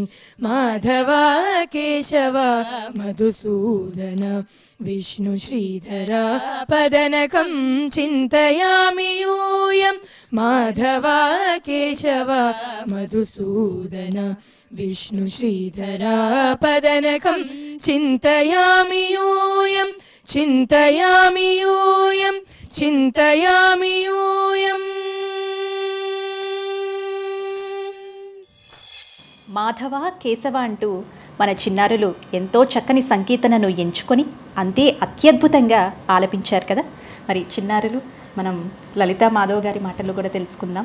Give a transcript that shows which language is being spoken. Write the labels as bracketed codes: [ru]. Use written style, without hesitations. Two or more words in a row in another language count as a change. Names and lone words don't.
[sa] माधव केशव मधुसूदन विष्णु श्रीधर पदनकं चिन्तयामि यूयं माधव केशव मधुसूदन विष्णु श्रीधर पदनकं चिन्तयामि यूयं चिन्तयामि यूयं चिन्तयामि यूयम् [te] మాధవ కేశవ అంటూ మన చిన్నారులు ఎంతో చక్కని సంకీర్తనను ఎంచుకొని అంతే అత్యద్భుతంగా ఆలపించారు కదా. మరి చిన్నారులు మనం లలితా మాధవ్ గారి మాటలు కూడా తెలుసుకుందాం.